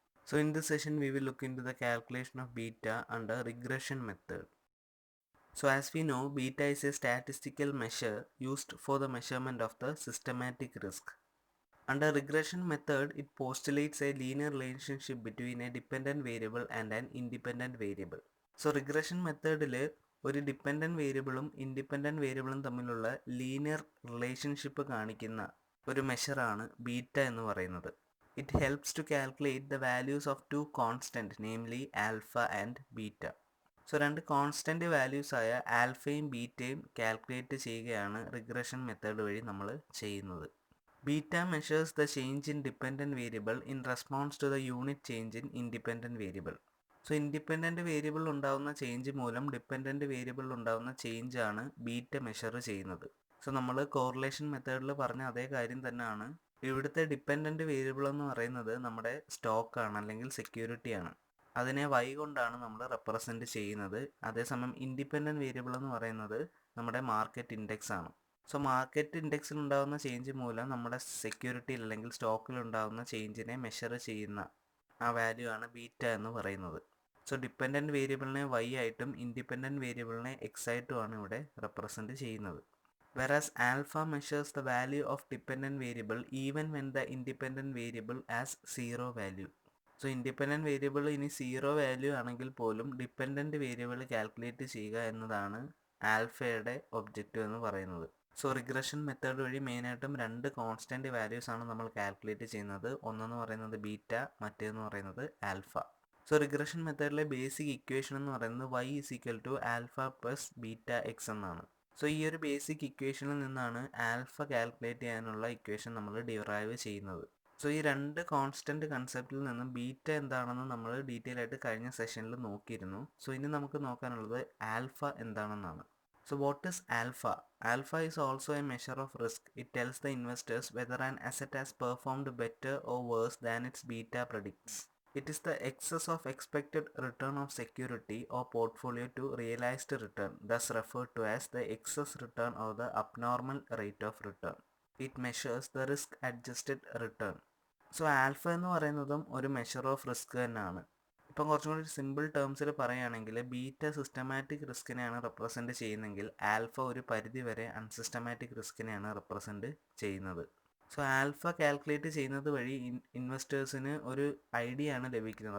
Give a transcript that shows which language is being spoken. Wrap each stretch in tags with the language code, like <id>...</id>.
<en>So in this session we will look into the calculation of beta under regression method. So as we know, beta is a statistical measure used for the measurement of the systematic risk. Under regression method, it postulates a linear relationship between a dependent variable and an independent variable.</en> <ml>So regression മെത്തേഡിൽ ഒരു dependent വേരിയബിളും independent വേരിയബിളും തമ്മിലുള്ള linear relationship കാണിക്കുന്ന ഒരു മെഷറാണ് beta എന്ന് പറയുന്നത്.</ml> <en>It helps to calculate the values of two constant, namely alpha and beta.</en> <ml>So രണ്ട് കോൺസ്റ്റൻറ്റ് വാല്യൂസായ ആൽഫയും ബീറ്റയും കാൽക്കുലേറ്റ് ചെയ്യുകയാണ് റിഗ്രഷൻ മെത്തേഡ് വഴി നമ്മൾ ചെയ്യുന്നത്.</ml> <en>Beta measures the change in dependent variable in response to the unit change in independent variable.</en> <ml>So independent variable ഉണ്ടാകുന്ന change മൂലം dependent variable ഉണ്ടാകുന്ന change ആണ് beta measure ചെയ്യുന്നത്. സോ നമ്മൾ കോറിലേഷൻ മെത്തേഡിൽ പറഞ്ഞ അതേ കാര്യം തന്നെയാണ്. ഇവിടുത്തെ ഡിപ്പെൻഡൻറ്റ് വേരിയബിൾ എന്ന് പറയുന്നത് നമ്മുടെ സ്റ്റോക്കാണ് അല്ലെങ്കിൽ സെക്യൂരിറ്റിയാണ്. അതിനെ y കൊണ്ടാണ് നമ്മൾ റെപ്രസെൻറ്റ് ചെയ്യുന്നത്. അതേസമയം ഇൻഡിപെൻഡൻറ്റ് വേരിയബിൾ എന്ന് പറയുന്നത് നമ്മുടെ മാർക്കറ്റ് ഇൻഡെക്സ് ആണ്. സോ മാർക്കറ്റ് ഇൻഡെക്സിൽ ഉണ്ടാകുന്ന ചേഞ്ച് മൂലം നമ്മുടെ സെക്യൂരിറ്റിയിൽ അല്ലെങ്കിൽ സ്റ്റോക്കിൽ ഉണ്ടാകുന്ന ചേഞ്ചിനെ മെഷർ ചെയ്യുന്ന ആ വാല്യൂ ആണ് ബീറ്റ എന്ന് പറയുന്നത്. സോ ഡിപ്പെൻഡൻറ്റ് വേരിയബിളിനെ y ആയിട്ടും ഇൻഡിപെൻഡൻറ്റ് വേരിയബിളിനെ x ആയിട്ടുമാണ് ഇവിടെ റെപ്രസെൻറ്റ് ചെയ്യുന്നത്.</ml> <en>Whereas alpha measures the value of dependent variable even when the independent variable has zero value.</en> <ml>So independent variable ഇനി സീറോ വാല്യൂ ആണെങ്കിൽ പോലും ഡിപ്പെൻഡൻറ്റ് വേരിയബിൾ കാൽക്കുലേറ്റ് ചെയ്യുക എന്നതാണ് ആൽഫയുടെ ഒബ്ജക്റ്റീവ് എന്ന് പറയുന്നത്. സോ റിഗ്രഷൻ മെത്തേഡ് വഴി മെയിനായിട്ടും രണ്ട് കോൺസ്റ്റൻറ്റ് വാല്യൂസ് ആണ് നമ്മൾ കാൽക്കുലേറ്റ് ചെയ്യുന്നത്. ഒന്നെന്ന് പറയുന്നത് ബീറ്റ, മറ്റേന്ന് പറയുന്നത് alpha. So regression മെത്തേഡിലെ basic equation എന്ന് പറയുന്നത് y is equal to alpha plus beta X എന്നാണ്. സോ ഈ ഒരു ബേസിക് ഇക്വേഷനിൽ നിന്നാണ് ആൽഫ കാൽക്കുലേറ്റ് ചെയ്യാനുള്ള ഇക്വേഷൻ നമ്മൾ ഡിറൈവ് ചെയ്യുന്നത്. സോ ഈ രണ്ട് കോൺസ്റ്റൻറ്റ് കൺസെപ്റ്റിൽ നിന്നും ബീറ്റ എന്താണെന്ന് നമ്മൾ ഡീറ്റെയിൽ ആയിട്ട് കഴിഞ്ഞ സെഷനിൽ നോക്കിയിരുന്നു. സോ ഇനി നമുക്ക് നോക്കാനുള്ളത് ആൽഫ എന്താണെന്നാണ്.</ml> <en>So what is alpha? Alpha is also a measure of risk. It tells the investors whether an asset has performed better or worse than its beta predicts. It is the excess of expected return of security or portfolio to realized return, thus referred to as the excess return or the abnormal rate of return. It measures the risk adjusted return.</en> <ml>So alpha എന്ന് പറയുന്നതും ഒരു measure of risk തന്നെയാണ്. ഇപ്പം കുറച്ചും കൂടി simple ടേംസിൽ പറയുകയാണെങ്കിൽ beta systematic റിസ്കിനെയാണ് represent ചെയ്യുന്നതെങ്കിൽ alpha ഒരു പരിധി വരെ അൺസിസ്റ്റമാറ്റിക് റിസ്കിനെയാണ് റെപ്രസെൻറ്റ് ചെയ്യുന്നത്. സോ ആൽഫ കാൽക്കുലേറ്റ് ചെയ്യുന്നത് വഴി ഇൻവെസ്റ്റേഴ്സിന് ഒരു ഐഡിയ ആണ് ലഭിക്കുന്നത്.</ml>